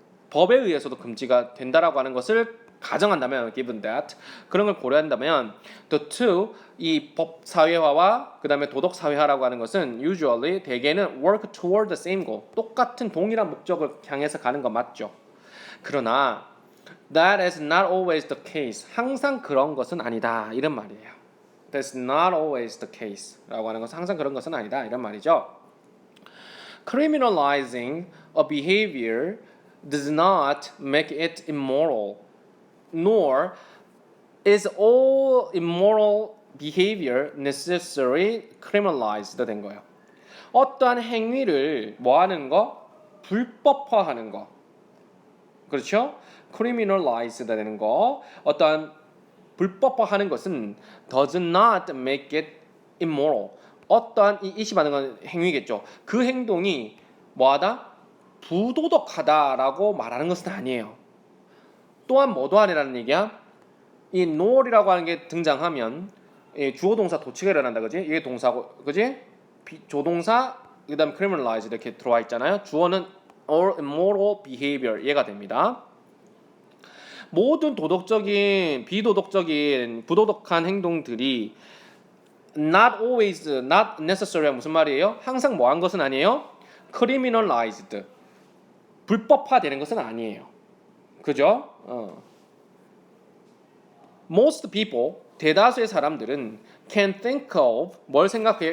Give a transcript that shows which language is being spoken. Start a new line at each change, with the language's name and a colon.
Korean: 법에 의해서도 금지가 된다라고 하는 것을 가정한다면
English: given that
Korean: 그런 걸 고려한다면
English: the two
Korean: 이 법 사회화와 그다음에 도덕 사회화라고 하는 것은
English: usually
Korean: 대개는
English: work toward the same goal
Korean: 똑같은 동일한 목적을 향해서 가는 거 맞죠. 그러나
English: that is not always the case
Korean: 항상 그런 것은 아니다 이런 말이에요.
English: That's not always the case
Korean: 라고 하는 것은 항상 그런 것은 아니다 이런 말이죠.
English: Criminalizing a behavior does not make it immoral. Nor is all immoral behavior necessarily criminalized
Korean: 된 거예요. 어떠한 행위를 뭐 하는 거? 불법화하는 거. 그렇죠? criminalized 되는 거. 어떠한 불법화하는 것은
English: does not make it immoral.
Korean: 어떠한 이 이시받는 건 행위겠죠. 그 행동이 뭐하다? 부도덕하다라고 말하는 것은 아니에요. 또한 뭐도 아니라는 얘기야? 이 nor이라고 하는 게 등장하면 주어 동사 도치가 일어난다 그지? 이게 동사고 그지? 조동사 그다음 criminalize 이렇게 들어와 있잖아요. 주어는
English: or immoral behavior
Korean: 얘가 됩니다. 모든 도덕적인 비도덕적인 부도덕한 행동들이
English: not always not necessary
Korean: 무슨 말이에요? 항상 뭐 한 것은 아니에요? criminalized 불법화되는 것은 아니에요. 그죠?
English: Most people,
Korean: 대다수의 사람들은
English: can think of,
Korean: 뭘 생각해요?